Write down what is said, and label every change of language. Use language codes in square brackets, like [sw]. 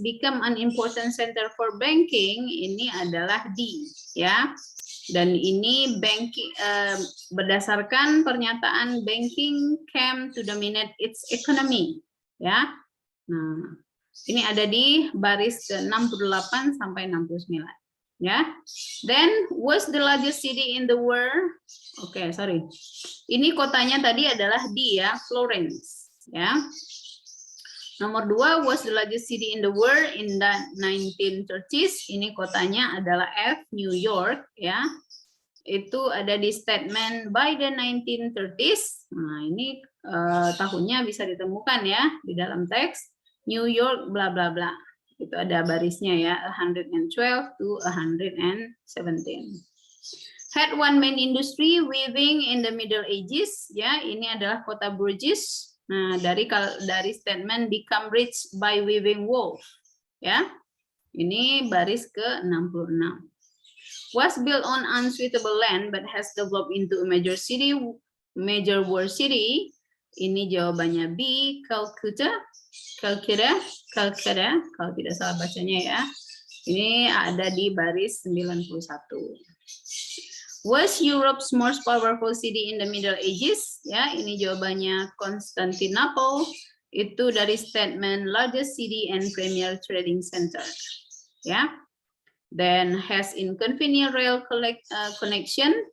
[en] Become an important center for banking, [id] ini adalah D ya. Dan ini banking berdasarkan pernyataan [en] banking came to dominate its economy [id] ya. Nah, ini ada di baris ke-68 sampai 69 ya. [en] Then what's the largest city in the world? Oke, sorry. [id] Ini kotanya tadi adalah D ya, Florence ya. [en] Nomor 2, was the largest city in the world in the 1930s. [id] Ini kotanya adalah F, New York ya. Itu ada di statement [en] by the 1930s. [id] Nah, ini tahunnya bisa ditemukan ya di dalam teks. New York bla bla bla. Itu ada barisnya ya, 112 to 117. [en] Had one main industry, weaving in the Middle Ages. [id] Ya, ini adalah kota Bruges. Nah, dari [en] statement become rich by weaving wool. [id] Ya, ini baris ke-66. [en] Was built on unsuitable land but has developed into a major world city. [id] Ini jawabannya B, Calcutta, kalau tidak salah bacanya ya. Ini ada di baris 91. [en] Was Europe's most powerful city in the Middle Ages? [id] Ya, ini jawabannya Constantinople. Itu dari statement [en] largest city and premier trading center. [id] Ya. [en] Then has inconvenient rail connection.